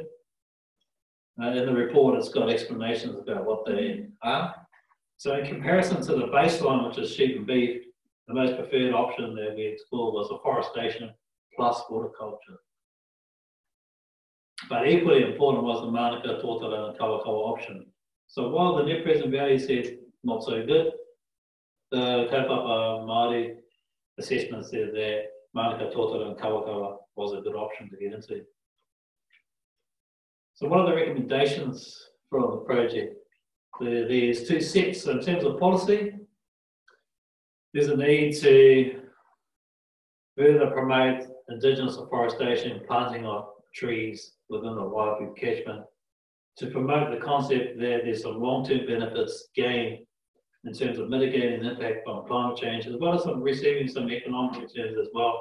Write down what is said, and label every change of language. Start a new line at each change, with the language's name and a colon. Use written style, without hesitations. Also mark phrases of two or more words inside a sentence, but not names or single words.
English: In the report, it's got explanations about what they are. So in comparison to the baseline, which is sheep and beef, the most preferred option that we explored was afforestation plus horticulture. But equally important was the Manaaki tōtara and kaupapa option. So while the net present value said not so good, the
Māori: kaupapa Māori
English: assessment said that Manaaki tōtara and kaupapa was a good option to get into. So what are the recommendations from the project? There's two sets. So in terms of policy, there's a need to further promote indigenous afforestation, planting of trees within the Waiapu catchment, to promote the concept that there's some long-term benefits gained in terms of mitigating the impact on climate change, as well as receiving some economic returns as well.